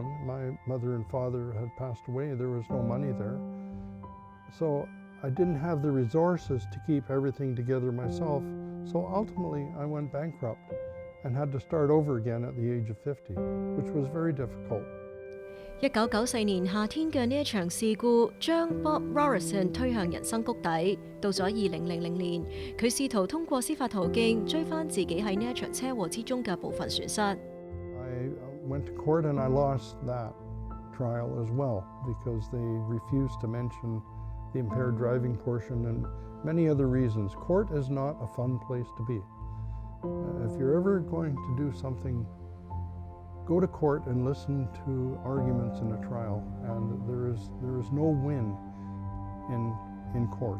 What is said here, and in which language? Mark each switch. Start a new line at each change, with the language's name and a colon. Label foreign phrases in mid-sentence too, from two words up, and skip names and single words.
English: My mother and father had passed away. There was no money there. So I didn't have the resources to keep everything together myself. So ultimately I went bankrupt and had to start over again at the age of 50, which was very difficult.
Cantonese: 1994 年夏天嘅呢一場事故，將 Bob Robertson 推向人生谷底。到咗2000年，佢試圖通過司法途徑追翻自己喺呢一場車禍之中嘅部分損失。
English: I went to court and I lost that trial as well because they refused to mention the impaired driving portion and many other reasons. Court is not a fun place to be. If you're ever going to do something, go to court and listen to arguments in a trial, and there is no win in court.